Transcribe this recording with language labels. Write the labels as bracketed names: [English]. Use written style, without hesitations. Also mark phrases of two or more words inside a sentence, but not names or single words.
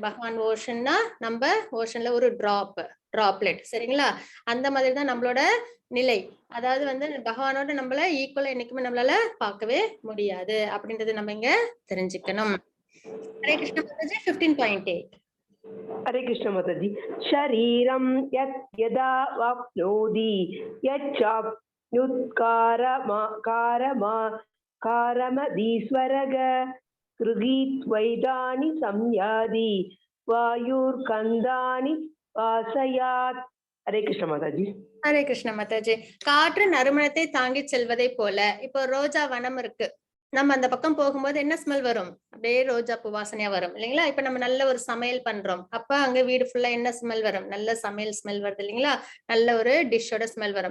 [Tamil] பகவான் ஓஷன்னா நம்ம ஓஷன்ல ஒரு டிராப்லெட். சரிங்களா? அந்த மாதிரி தான் நம்மளோட நிலை. அதாவது வந்து பகவானோட நம்மள ஈக்குவலா என்னைக்குமே நம்மளால பார்க்கவே முடியாது அப்படின்றது நம்ம இங்க தெரிஞ்சுக்கணும். [Hindi] हरे कृष्ण माताजी. 15.8. हरे कृष्ण माताजी। [Sanskrit] शरीरं यत् यदा वाप्नोति यच्चाप्युत्कारमदीश्वरग गृहीत्वैतानि संयाति वायुर्गन्धानि वासयात्। [Hindi] हरे कृष्ण माताजी। हरे कृष्ण माताजी. [Tamil] காற்று நறுமணத்தை தாங்கி செல்வதை போல, இப்போ ரோஜா வனம் இருக்கு, நம்ம அந்த பக்கம் போகும்போது என்ன ஸ்மெல் வரும்? அப்படியே ரோஜா பூ வாசனையா வரும் இல்லைங்களா? இப்ப நம்ம நல்ல ஒரு சமையல் பண்றோம், அப்ப அங்க வீடு ஃபுல்லா என்ன ஸ்மெல் வரும்? நல்ல சமையல் ஸ்மெல் வருது இல்லைங்களா? நல்ல ஒரு டிஷ்ஷோட ஸ்மெல் வரும்.